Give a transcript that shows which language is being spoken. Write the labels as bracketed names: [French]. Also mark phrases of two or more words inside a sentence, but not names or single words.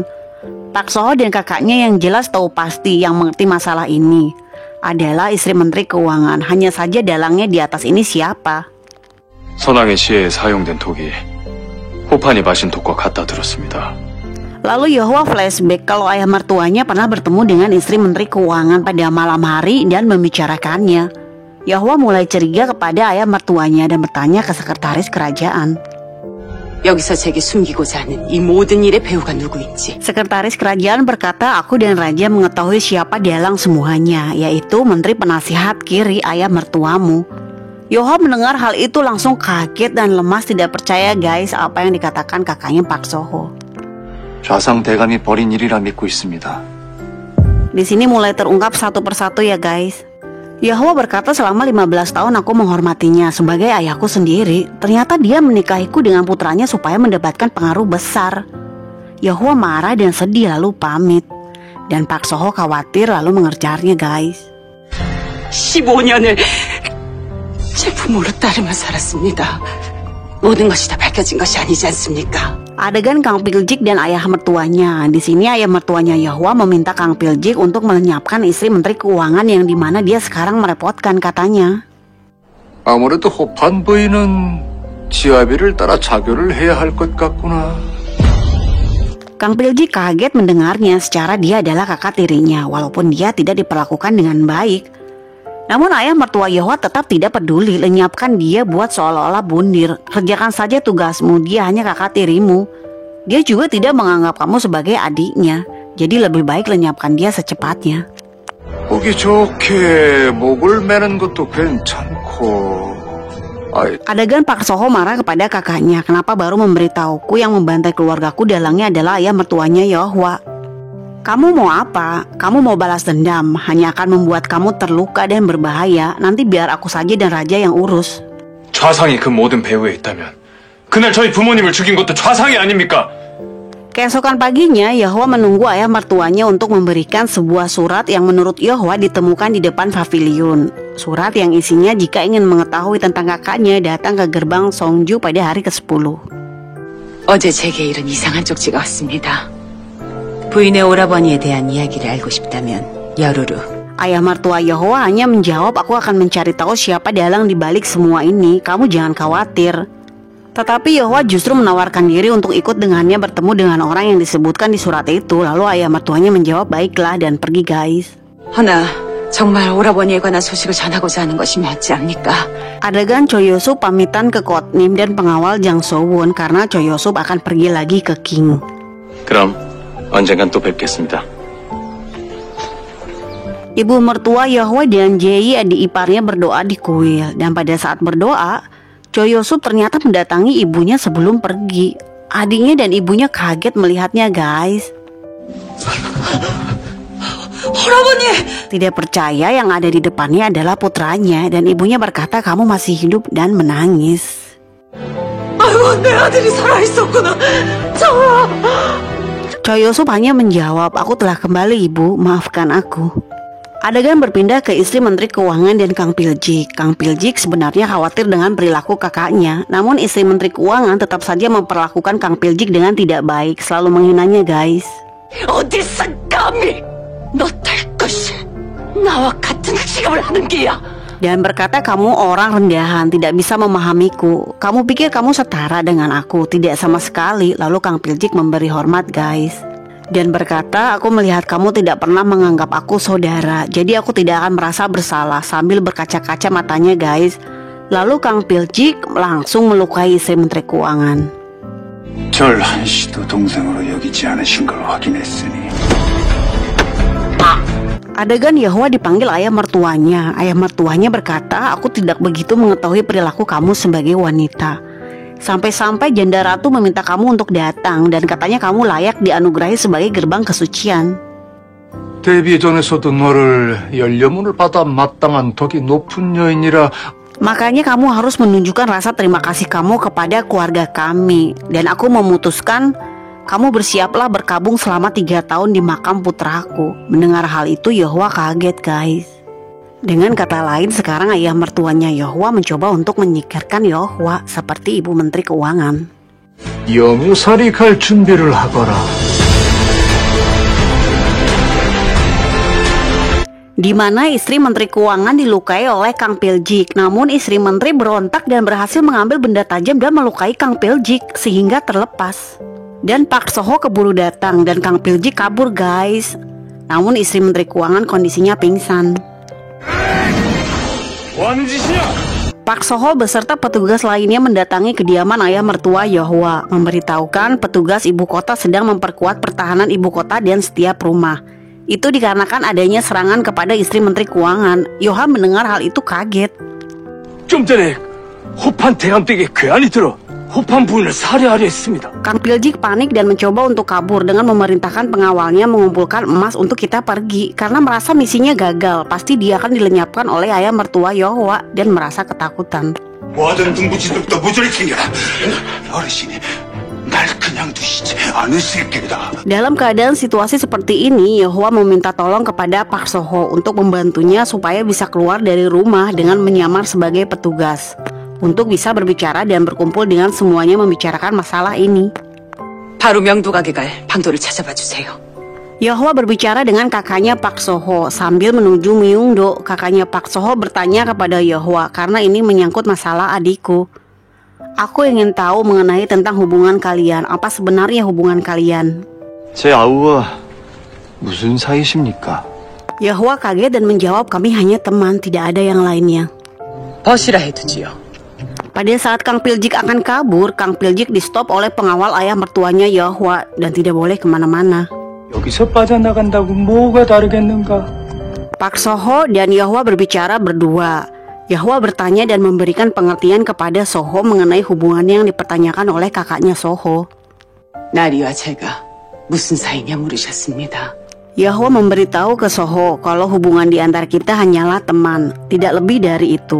[Indonesian] Pak Soho dan kakaknya yang jelas tahu pasti yang mengerti masalah ini adalah istri Menteri Keuangan. Hanya saja dalangnya di atas ini siapa? [Korean] 선왕의 시해에 사용된 독이 호판이 마신 독과 같다 들었습니다. [Indonesian] Lalu Yeohwa flashback kalau ayah mertuanya pernah bertemu dengan istri Menteri Keuangan pada malam hari dan membicarakannya. Yeohwa mulai curiga kepada ayah mertuanya dan bertanya ke sekretaris kerajaan. [Korean] 여기서 제게 숨기고자 하는 이 모든 일의 배우가 누구인지. [Indonesian] Sekretaris kerajaan berkata, aku dan raja mengetahui siapa dalang semuanya, yaitu Menteri Penasihat Kiri ayah mertuamu. Yeohwa mendengar hal itu langsung kaget dan lemas, tidak percaya guys apa yang dikatakan kakaknya Pak Soho. [Korean] 좌상 대감이 벌인 일이라 믿고 있습니다. [Indonesian] Di sini mulai terungkap satu persatu ya guys. Yeohwa berkata selama 15 tahun aku menghormatinya sebagai ayahku sendiri. Ternyata dia menikahiku dengan putranya supaya mendapatkan pengaruh besar. Yeohwa marah dan sedih lalu pamit. Dan Pak Soho khawatir lalu mengejarnya guys. [Korean] 15년을 제 부모로 따르며 살았습니다. 모든 것이 다 밝혀진 것이 아니지 않습니까? [Indonesian] Adegan Kang Piljik dan ayah mertuanya. Di sini ayah mertuanya Yeohwa meminta Kang Piljik untuk melenyapkan istri Menteri Keuangan yang dimana dia sekarang merepotkan katanya. [Korean] 아무래도 호판 부인은 지아비를 따라 자교를 해야 할 것 같구나. [Indonesian] Kang Piljik kaget mendengarnya secara dia adalah kakak tirinya walaupun dia tidak diperlakukan dengan baik. Namun ayah mertua Yeohwa tetap tidak peduli, lenyapkan dia buat seolah-olah bundir. Kerjakan saja tugasmu, dia hanya kakak tirimu. Dia juga tidak menganggap kamu sebagai adiknya. Jadi lebih baik lenyapkan dia secepatnya. [Korean] 보기 좋게 목을 매는 것도 괜찮고. [Indonesian] Adegan Pak Soho marah kepada kakaknya. Kenapa baru memberitahuku yang membantai keluargaku dalangnya adalah ayah mertuanya Yeohwa? Kamu mau apa? Kamu mau balas dendam? Hanya akan membuat kamu terluka dan berbahaya. Nanti biar aku saja dan raja yang urus. [Korean] 좌상이 그 모든 배후에 있다면 그날 저희 부모님을 죽인 것도 좌상이 아닙니까? [Indonesian] Keesokan paginya, Yeohwa menunggu ayah mertuanya untuk memberikan sebuah surat yang menurut Yeohwa ditemukan di depan pavilion. Surat yang isinya jika ingin mengetahui tentang kakaknya datang ke gerbang Songju pada hari ke-10. [Korean] 어제 제게 이런 이상한 쪽지가 왔습니다. 부인의 오라버니에 대한 이야기를 알고 싶다면 야루루. [Indonesian] Ayah mertua Yehowa hanya menjawab, aku akan mencari tahu siapa dalang dibalik semua ini. Kamu jangan khawatir. Tetapi Yehowa justru menawarkan diri untuk ikut dengannya bertemu dengan orang yang disebutkan di surat itu. Lalu ayah mertuanya menjawab, baiklah, dan pergi guys. [Korean] 허나 정말 오라버니에 관한 소식을 전하고자 하는 것이 맞지 않습니까? [Indonesian] Adegan Choyosub pamitan ke Kotnim dan pengawal Jang Sowon karena Choyosub akan pergi lagi ke King. [Korean] 그럼 언젠간 또 뵙겠습니다. [Indonesian] Ibu mertua Yehowa dan Jae adik iparnya berdoa di kuil. Dan pada saat berdoa, Choyosub ternyata mendatangi ibunya sebelum pergi. Adiknya dan ibunya kaget melihatnya guys. [Korean] 할아버니! [Indonesian] Tidak percaya yang ada di depannya adalah putranya. Dan ibunya berkata kamu masih hidup dan menangis. [Korean] 아이고 내 아들이 살아있었구나. 정말. [Indonesian] Choyosub hanya menjawab, aku telah kembali ibu, maafkan aku. Adegan berpindah ke istri Menteri Keuangan dan Kang Piljik. Kang Piljik sebenarnya khawatir dengan perilaku kakaknya. Namun istri Menteri Keuangan tetap saja memperlakukan Kang Piljik dengan tidak baik, selalu menghinanya guys. [Korean] 어디서 감히 너 될 것이 나와 같은 취급을 하는 게야. [Indonesian] Dan berkata kamu orang rendahan, tidak bisa memahamiku. Kamu pikir kamu setara dengan aku? Tidak sama sekali. Lalu Kang Piljik memberi hormat guys. Dan berkata, aku melihat kamu tidak pernah menganggap aku saudara, jadi aku tidak akan merasa bersalah, sambil berkaca-kaca matanya guys. Lalu Kang Piljik langsung melukai istri Menteri Keuangan. [Korean] 절 한시도 동생으로 여기지 않으신 걸 확인했으니 [Indonesian] Adegan Yehowa dipanggil ayah mertuanya. Ayah mertuanya berkata, aku tidak begitu mengetahui perilaku kamu sebagai wanita. Sampai-sampai janda ratu meminta kamu untuk datang dan katanya kamu layak dianugerahi sebagai gerbang kesucian. [Korean] 데뷔 전에서도 너를 열려문을 받아 마땅한 덕이 높은 여인이라 [Indonesian] Makanya kamu harus menunjukkan rasa terima kasih kamu kepada keluarga kami. Dan aku memutuskan kamu bersiaplah berkabung selama 3 tahun di makam putraku. Mendengar hal itu Yehowa kaget guys. Dengan kata lain, sekarang ayah mertuanya Yehowa mencoba untuk menyingkirkan Yehowa seperti ibu menteri keuangan. [Korean] 영살이 갈 준비를 하거라. [Indonesian] Di mana istri menteri keuangan dilukai oleh Kang Piljik. Namun istri menteri berontak dan berhasil mengambil benda tajam dan melukai Kang Piljik sehingga terlepas. Dan Pak Soho keburu datang dan Kang Piljik kabur guys. Namun istri menteri keuangan kondisinya pingsan. Pak Soho beserta petugas lainnya mendatangi kediaman ayah mertua Yehowa, memberitahukan petugas ibu kota sedang memperkuat pertahanan ibu kota dan setiap rumah. Itu dikarenakan adanya serangan kepada istri menteri keuangan. Yehowa mendengar hal itu kaget. [Korean] 좀 전에 호판 대감댁에 괴한이 들어 호판 부인을 살해하려 했습니다. [Indonesian] Kang Piljik panik dan mencoba untuk kabur dengan memerintahkan pengawalnya mengumpulkan emas untuk kita pergi. Karena merasa misinya gagal, pasti dia akan dilenyapkan oleh ayah mertua Yehowa dan merasa ketakutan. [Korean] 뭐하든 등부지들부터 모조리 챙겨라. 어르신이 날 그냥 두시지 않으실 길이다. [Indonesian] Dalam keadaan situasi seperti ini, Yehowa meminta tolong kepada Pak Soho untuk membantunya supaya bisa keluar dari rumah dengan menyamar sebagai petugas. Untuk bisa berbicara dan berkumpul dengan semuanya membicarakan masalah ini. [Korean] 바로 명도각에 갈 방도를 찾아봐 주세요. [Indonesian] Yehowa berbicara dengan kakaknya Pak Soho sambil menuju Myungdo. Kakaknya Pak Soho bertanya kepada Yehowa karena ini menyangkut masalah adikku. Aku ingin tahu mengenai tentang hubungan kalian. Apa sebenarnya hubungan kalian? [Korean] 제 아우와 무슨 사이십니까? [Indonesian] Yehowa kaget dan menjawab, kami hanya teman, tidak ada yang lainnya. [Korean] 벗이라 해두지요. [Indonesian] Pada saat Kang Piljik akan kabur, Kang Piljik di stop oleh pengawal ayah mertuanya Yehowa dan tidak boleh kemana-mana. [Korean] 여기서 빠져나간다고 뭐가 다르겠는가? [Indonesian] Pak Soho dan Yehowa berbicara berdua. Yehowa bertanya dan memberikan pengertian kepada Soho mengenai hubungan yang dipertanyakan oleh kakaknya Soho. [Korean] 나리와 제가 무슨 사이냐 물으셨습니다. [Indonesian] Yehowa memberitahu ke Soho kalau hubungan di antara kita hanyalah teman, tidak lebih dari itu.